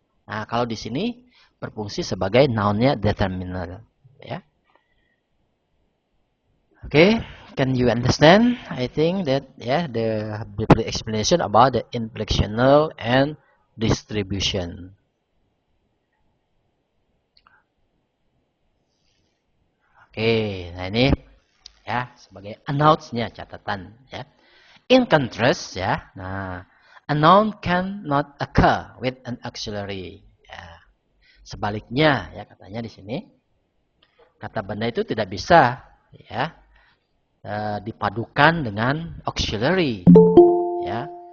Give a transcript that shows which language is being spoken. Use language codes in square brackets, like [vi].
[id] Nah, kalau di sini berfungsi sebagai nounnya determiner. Ya. [en] Okay, can you understand? I think that the brief explanation about the inflectional and distribution. [id] Oke, nah ini ya sebagai announce-nya catatan ya. [en] In contrast ya, nah a noun cannot occur with an auxiliary. [id] Ya. Sebaliknya ya katanya di sini kata benda itu tidak bisa ya dipadukan dengan auxiliary ya.